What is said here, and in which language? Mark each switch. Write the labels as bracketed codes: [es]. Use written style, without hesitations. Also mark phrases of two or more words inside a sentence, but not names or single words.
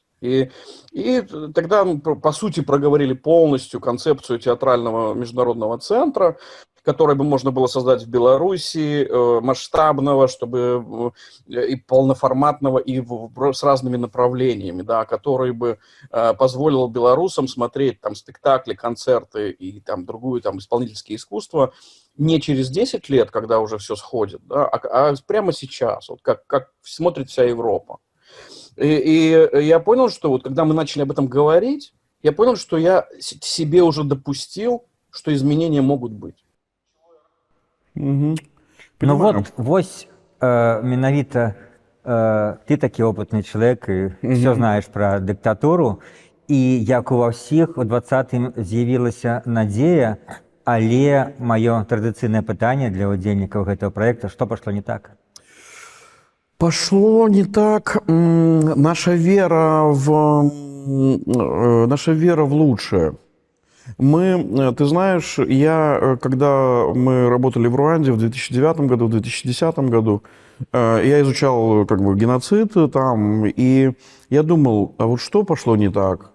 [ru] И тогда мы, по сути, проговорили полностью концепцию театрального международного центра, который бы можно было создать в Беларуси, масштабного, чтобы и полноформатного, и с разными направлениями, да, который бы позволил белорусам смотреть там спектакли, концерты и там другую там исполнительское искусство не через 10 лет, когда уже все сходит, да, а прямо сейчас, вот как смотрит вся Европа. И я понял, что вот когда мы начали об этом говорить, я понял, что я себе уже допустил, что изменения могут быть. Ну вот, [be] вось менавіта ты такі опытны чалавек і все знаеш пра дыктатуру, і як ува ўсіх у 20-м з'явілася надзея, але маё традыцыйнае пытанне для удзельнікаў гэтага праекта, што пашло не так? [ru] Пошло не так. Наша вера в лучшее. Ты знаешь, когда мы работали в Руанде в 2009 году, в 2010 году, я изучал как бы геноцид там, и я думал, а вот что пошло не так?